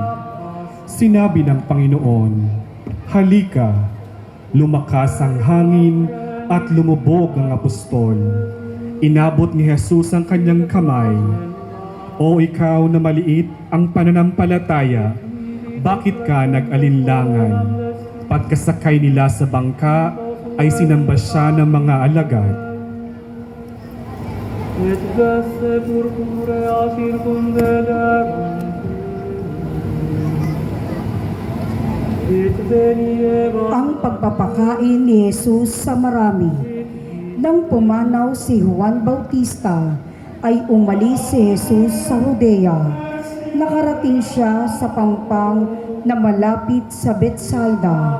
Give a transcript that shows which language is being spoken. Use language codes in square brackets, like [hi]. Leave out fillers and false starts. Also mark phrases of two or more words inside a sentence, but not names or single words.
[tl] Sinabi ng Panginoon, halika, lumakas ang hangin at lumubog ang apostol. Inabot ni Jesus ang kanyang kamay. O ikaw na maliit ang pananampalataya, bakit ka nag-alinlangan? Pagkasakay nila sa bangka, ay sinamba siya ng mga alagad. [la] Et veste purpurea circumdederum, [tl] Ang pagpapakain ni Jesus sa marami. Nang pumanaw si Juan Bautista, ay umalis si Jesus sa Judea. Nakarating siya sa pangpang na malapit sa Bethsaida.